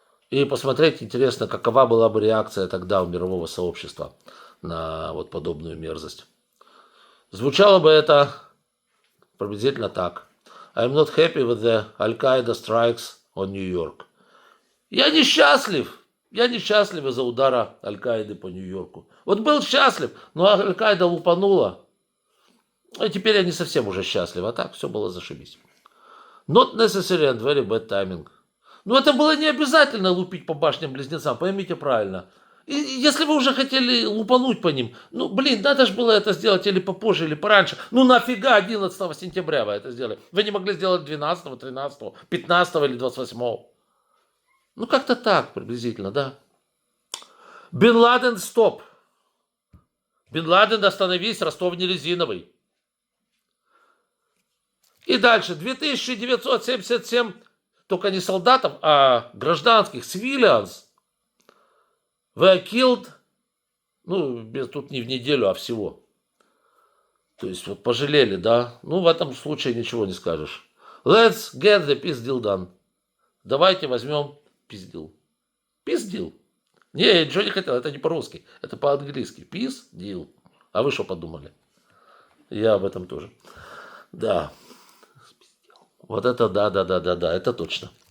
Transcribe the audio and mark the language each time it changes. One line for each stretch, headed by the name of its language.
Russian: И посмотреть, интересно, какова была бы реакция тогда у мирового сообщества на вот подобную мерзость. Звучало бы это приблизительно так.
English: I'm not happy with the Al-Qaeda strikes on New York.
Russian: Я несчастлив из-за удара Аль-Каиды по Нью-Йорку. Вот был счастлив, но Аль-Каида лупанула. И теперь я не совсем уже счастлив, а так все было зашибись.
English: Not necessary and very bad timing.
Russian: Но это было не обязательно лупить по башням-близнецам, поймите правильно. И если вы уже хотели лупануть по ним, ну, блин, надо же было это сделать или попозже, или пораньше. Ну, нафига 11 сентября вы это сделали? Вы не могли сделать 12, 13, 15 или 28. Ну, как-то так приблизительно, да. Бен Ладен, стоп. Бен Ладен, остановись, Ростов не резиновый. И дальше, 2977, только не солдатов, а гражданских,
English: civilians, were killed,
Russian: ну, тут не в неделю, а всего. То есть, вот пожалели, да. Ну, в этом случае ничего не скажешь.
English: Let's get the peace deal done.
Russian: Давайте возьмем пиздил. Пиздил. Не, я ничего не хотел, это не по-русски, это по-английски.
English: Peace deal.
Russian: А вы что подумали? Я об этом тоже. Да. Вот это да, это точно.